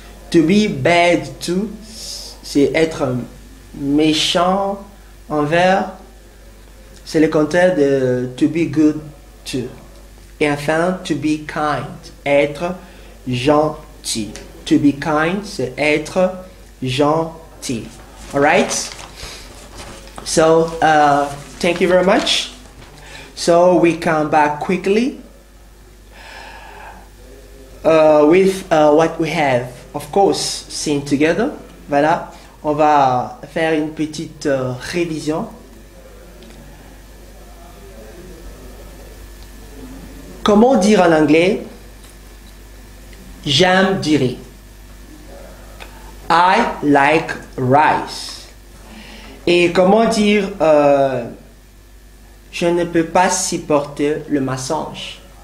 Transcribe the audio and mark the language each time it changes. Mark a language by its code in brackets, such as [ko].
[en] To be bad to, [fr] c'est être méchant envers. C'est le contraire de [en] to be good to. [fr] Et enfin, [en] to be kind, [fr] être gentil. [en] To be kind, [fr] c'est être gentil. [en] All right. So thank you very much. So we come back quickly with what we have, of course, seen together. [fr] Voilà. On va faire une petite révision. Comment dire en anglais? J'aime du riz. [en] I like rice. [fr] Et comment dire je ne peux pas supporter le mensonge?